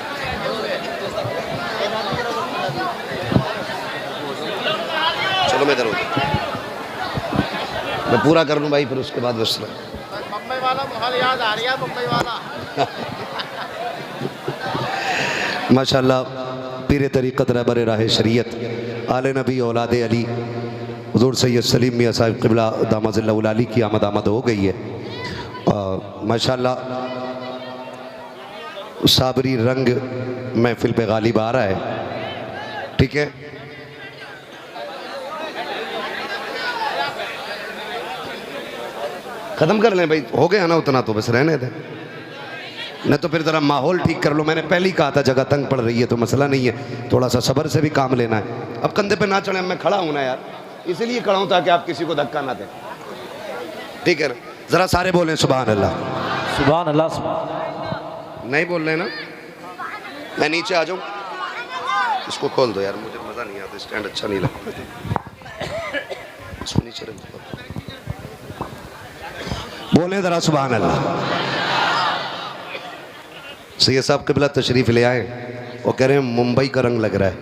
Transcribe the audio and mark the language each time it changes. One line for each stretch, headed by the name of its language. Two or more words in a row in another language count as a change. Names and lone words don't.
Hindi: चलो मैं इधर हो जाऊं, मैं पूरा कर लूँ भाई, फिर उसके बाद बस मुंबई वाला माहौल याद आ रही है, मुंबई वाला। माशाल्लाह, पीर तरीक़त, रहबर राह शरीयत, आले नबी, औलाद अली, हुज़ूर सैयद सलीम मियां साहिब क़िबला
Arabic: دام ظله العالي
Hindi: की आमद हो गई है। माशाल्लाह साबरी रंग महफिल पे गालिब आ रहा है। ठीक है, ख़त्म कर लें भाई, हो गया ना उतना, तो बस रहने दें, नहीं तो फिर ज़रा माहौल ठीक कर लो। मैंने पहले ही कहा था जगह तंग पड़ रही है तो मसला नहीं है, थोड़ा सा सब्र से भी काम लेना है। अब कंधे पे ना चढ़े, मैं खड़ा हूँ ना यार, इसीलिए खड़ा हूँ ताकि आप किसी को धक्का ना दें। ठीक है ना, ज़रा सारे बोलें
Arabic: سبحان الله. سبحان الله، سبحان. नहीं बोल रहे ना, मैं नीचे आ जाऊँ, इसको खोल दो यार, मुझे मज़ा नहीं आता, स्टैंड अच्छा नहीं लगता, इसको नीचे रख दो। बोले ज़रा سبحان الله. सैयद साहब क़िबला तशरीफ़ ले आए, वो कह रहे हैं मुंबई का रंग लग रहा है।